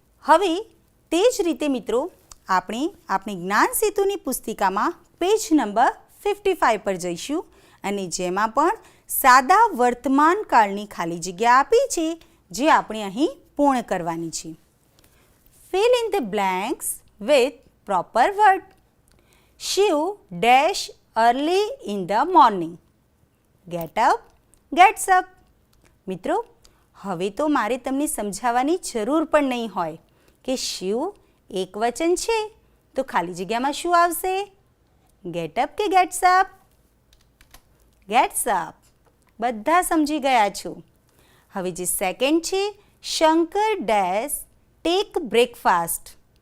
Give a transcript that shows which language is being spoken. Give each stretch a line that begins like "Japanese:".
Gujarati: હવે તે જ રીતે મિત્રો આપણે આપણી જ્ઞાન સેતુની પુસ્તિકામાં પેજ નંબર 55 પર જઈશું અને જેમાં પણ સાદા વર્તમાન કાળની ખાલી જગ્યા આપી છે જે આપણે અહીં પૂર્ણ કરવાની છે.
English: Fill in the blanks with proper word. Shiv dash early in the morning. Get up, gets up.
Gujarati: મિત્રો, હવે તો મારે તમને સમજાવવાની જરૂર પણ નહીં હોય કે શિવ એક વચન છે તો ખાલી જગ્યામાં શું આવશે?
English: Get up કે gets up? Gets up.
Gujarati: બધા સમજી ગયા છો. હવે જે સેકન્ડ છે
English: Shankar dash take breakfast.